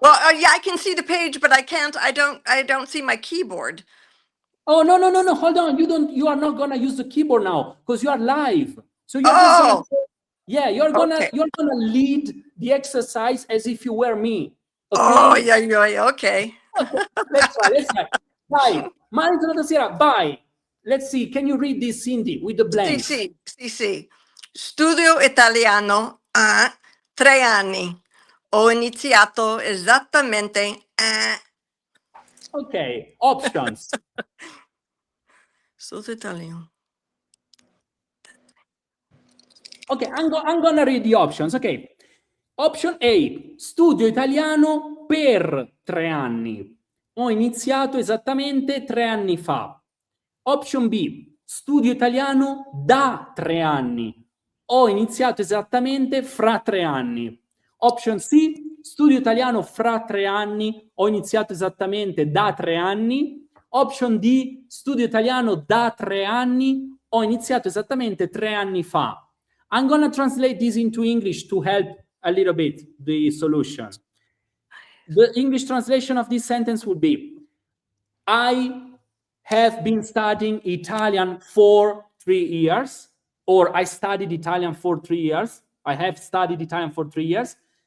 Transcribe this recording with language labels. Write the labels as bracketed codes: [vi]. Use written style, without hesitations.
[en] Well, yeah, I can see the page, but I don't see my keyboard. Oh, no. Hold on. You are not going to use the keyboard now because you are live. So you're you're gonna lead the exercise as if you were me. Okay? Oh, yeah, okay. Let's try. [it] Dai, mani sulla tastiera, vai. [en] Let's see, can you read this, Cindy, with the blanks? [it] Sì. Studio italiano a 3 anni. Ho iniziato esattamente [en] Ok, options. [it] Studio italiano. [en] Ok, I'm gonna read the options. Ok, option A, [it] studio italiano per 3 anni. Ho iniziato esattamente 3 anni fa. [en] Option B, [it] studio italiano da 3 anni. Ho iniziato esattamente fra 3 anni. [en] Option C, [it] studio italiano fra 3 anni. Ho iniziato esattamente da 3 anni. [en] Option D, [it] studio italiano da 3 anni. Ho iniziato esattamente 3 anni fa. [en] I'm going to translate this into English to help a little bit the solution. The English translation of this sentence would be, I have been studying Italian for 3 years. or I studied Italian for 3 years. I have studied Italian for 3 years.